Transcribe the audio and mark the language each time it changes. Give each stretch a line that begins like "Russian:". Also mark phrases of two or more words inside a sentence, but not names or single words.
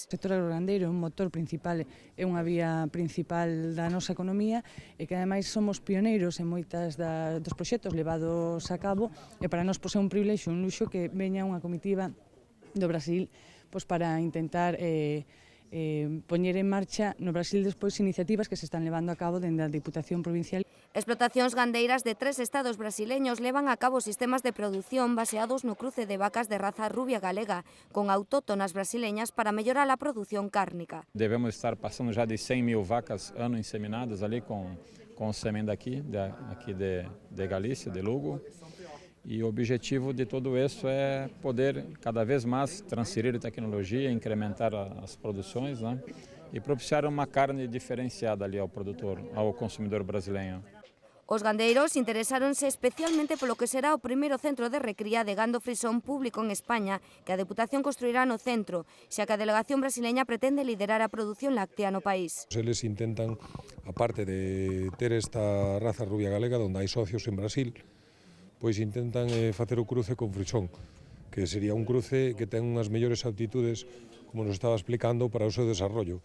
Galician: O sector agrogandeiro é un motor principal, é unha vía principal da nosa economía e que ademais somos pioneiros en moitas dos proxectos levados a cabo e para nós é un privilexio, un luxo que veña unha comitiva do Brasil para intentar poñer en marcha no Brasil despois iniciativas que se están levando a cabo dende a Diputación Provincial. Explotacións gandeiras de 3 estados brasileños levan a cabo sistemas de produción baseados no cruce de vacas de raza rubia galega con autóctonas brasileñas para mellorar a produción cárnica.
Portuguese: Devemos estar passando já de 100.000 vacas ano inseminadas ali com o sêmen daqui de Galícia, de Lugo. E o objetivo de tudo isso é poder cada vez mais transferir tecnologia, incrementar as produções, né? E propiciar uma carne diferenciada ali ao produtor, ao consumidor brasileiro.
Galician: Os gandeiros interesáronse especialmente polo que será o primeiro centro de recría de gando frisón público en España que a Deputación construirá no centro, xa que a delegación brasileña pretende liderar a produción láctea no país. Eles intentan, aparte de ter esta raza rubia galega, onde hai socios en Brasil, pois intentan facer o cruce con frisón, que sería un cruce que ten unhas mellores aptitudes, como nos estaba explicando, para o seu desarrollo.